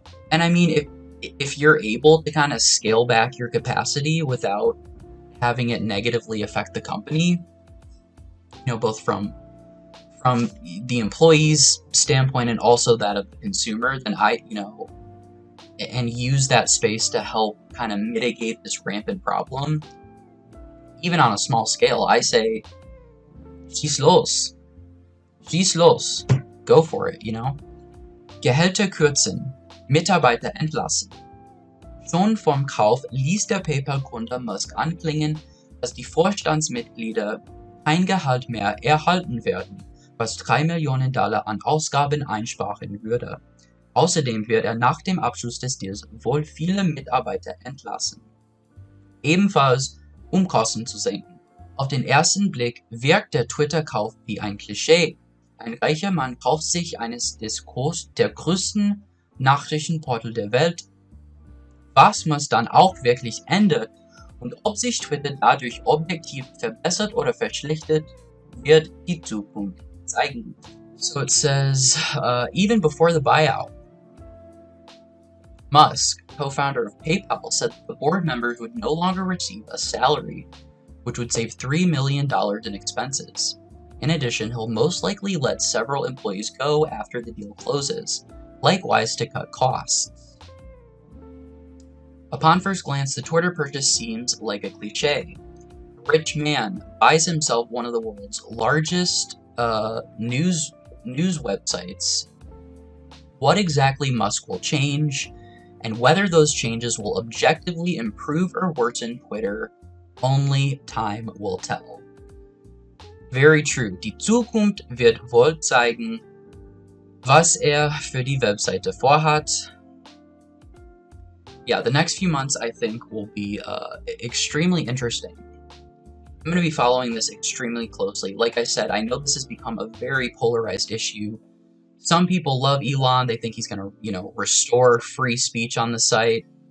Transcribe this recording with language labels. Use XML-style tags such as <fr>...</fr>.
<en>And I mean, if you're able to kind of scale back your capacity without having it negatively affect the company, both from the employee's standpoint and also that of the consumer, then and use that space to help kind of mitigate this rampant problem, even on a small scale, I say,</en> <de>schieß los. Schieß los.</de> <en>Go for it,</en> <de>Gehälter kürzen. Mitarbeiter entlassen. Schon vom Kauf ließ der PayPal-Gründer Musk anklingen, dass die Vorstandsmitglieder kein Gehalt mehr erhalten werden, was $3 Millionen an Ausgaben einsparen würde. Außerdem wird er nach dem Abschluss des Deals wohl viele Mitarbeiter entlassen. Ebenfalls, um Kosten zu senken. Auf den ersten Blick wirkt der Twitter-Kauf wie ein Klischee. Ein reicher Mann kauft sich eines der größten Nachrichtenportal der Welt. Was muss dann auch wirklich ändert und ob sich Twitter dadurch objektiv verbessert oder verschlechtert, wird die Zukunft zeigen.</de> <en>So it says, even before the buyout, Musk, co-founder of PayPal, said that the board members would no longer receive a salary, which would save $3 million in expenses. In addition, he'll most likely let several employees go after the deal closes, likewise to cut costs. Upon first glance, the Twitter purchase seems like a cliche. A rich man buys himself one of the world's largest news websites. What exactly Musk will change, and whether those changes will objectively improve or worsen Twitter, only time will tell. Very true.</en> <de>Die Zukunft wird wohl zeigen, was für die Webseite vorhat.</de> <en>Yeah, the next few months I think will be extremely interesting. I'm going to be following this extremely closely. Like I said, I know this has become a very polarized issue. Some people love Elon. They think he's going to, restore free speech on the site.</en>